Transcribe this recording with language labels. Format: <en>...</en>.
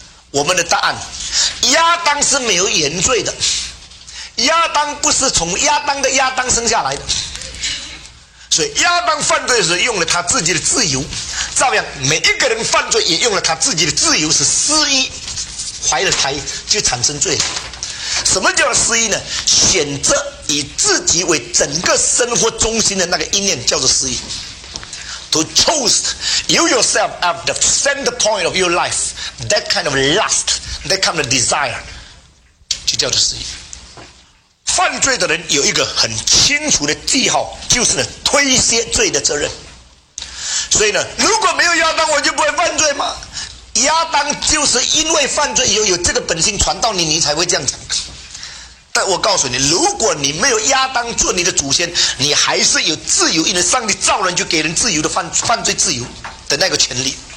<zh>我们的答案，亚当是没有原罪的，亚当不是从亚当的亚当生下来的，所以亚当犯罪的时候用了他自己的自由，照样每一个人犯罪也用了他自己的自由，是失意怀了胎就产生罪了。什么叫失意呢？选择以自己为整个生活中心的那个意念叫做失意。</zh> <en>To choose you yourself at the center point of your life, that kind of lust, that kind of desire,</en> <zh>就叫做失意。犯罪的人有一个很清楚的记号，就是呢推卸罪的责任。所以呢，如果没有亚当我就不会犯罪吗？亚当就是因为犯罪以后有这个本性传到你，你才会这样讲。但我告诉你，如果你没有亚当做你的祖先，你还是有自由，因为上帝造人就给人自由的犯罪自由的那个权利。</zh>